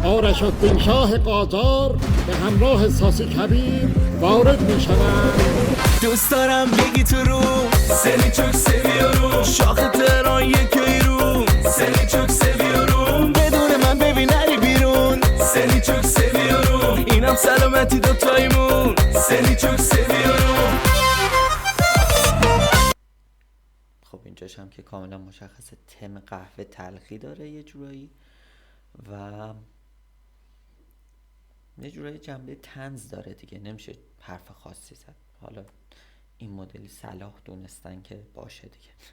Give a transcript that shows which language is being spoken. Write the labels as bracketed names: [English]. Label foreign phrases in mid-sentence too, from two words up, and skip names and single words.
[Persian] نشاطدین شاه قاجار به همراه ساسی کبیر وارد می شوند. دوست دارم بگی تو رو [Turkish] seni çok seviyorum [Persian] شاخ تهران یکی رو [Turkish] seni çok seviyorum [Persian] بدون من ببین نری بیرون [Turkish] seni çok seviyorum [Persian] اینم سلامتی دوتایمون [Turkish] seni çok seviyorum. [Persian] خب اینجاش هم که کاملا مشخصه تم قهوه تلخی داره یه جورایی و یه جورایی جنبه طنز داره دیگه، نمیشه حرف خاصی زد. حالا این مدلی صلاح دونستن که باشه دیگه.